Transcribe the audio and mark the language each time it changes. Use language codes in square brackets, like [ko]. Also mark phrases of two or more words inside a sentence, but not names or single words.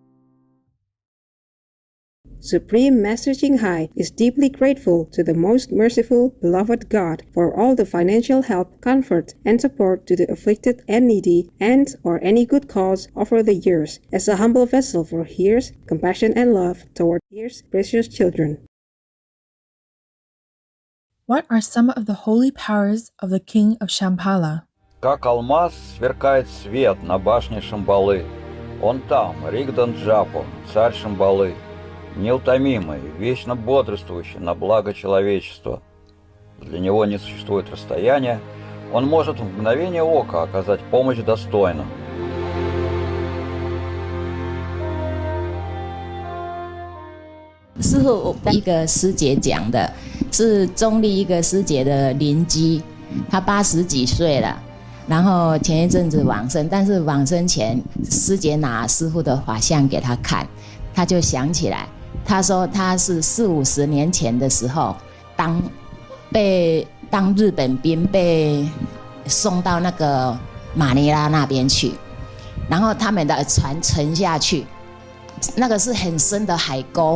[en] Supreme Master Ching Hai is deeply grateful to the most merciful, beloved God for all the financial help, comfort, and support to the afflicted and needy, and or any good cause over the years, as a humble vessel for His compassion and love toward His precious children. What are some of the holy powers of the King of Shambhala? [ru] Как алмаз сверкает свет на башне Шамбалы. Он там, Ригдан Джапо, царь Шамбалы, неутомимый, вечно бодрствующий на благо человечества. Для него не существует расстояния, он может в мгновение ока оказать помощь достойным. [zh] 师父一个师姐讲的，是中立一个师姐的邻居，她80几岁了，然后前一阵子往生，但是往生前，师姐拿师父的法相给她看，她就想起来，她说她是40-50年前的时候，当日本兵被送到那个马尼拉那边去，然后他们的船沉下去，那个是很深的海沟。